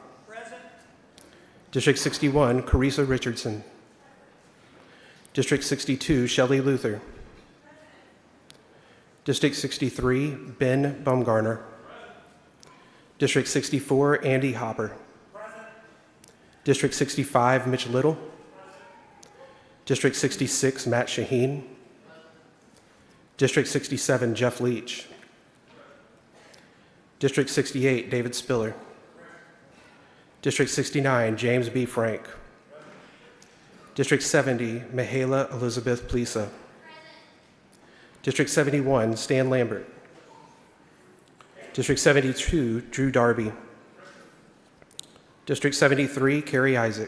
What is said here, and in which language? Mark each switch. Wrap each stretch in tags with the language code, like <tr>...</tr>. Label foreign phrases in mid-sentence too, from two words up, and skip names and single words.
<en>District 61, Carissa Richardson. District 62, Shelley Luther. District 63, Ben Baumgartner. District 64, Andy Hopper. District 65, Mitch Little. District 66, Matt Shaheen. District 67, Jeff Leach. District 68, David Spiller. District 69, James B. Frank. District 70, Mihaela Elizabeth Plisa. District 71, Stan Lambert. District 72, Drew Darby. District 73, Kerry Isaac.</en>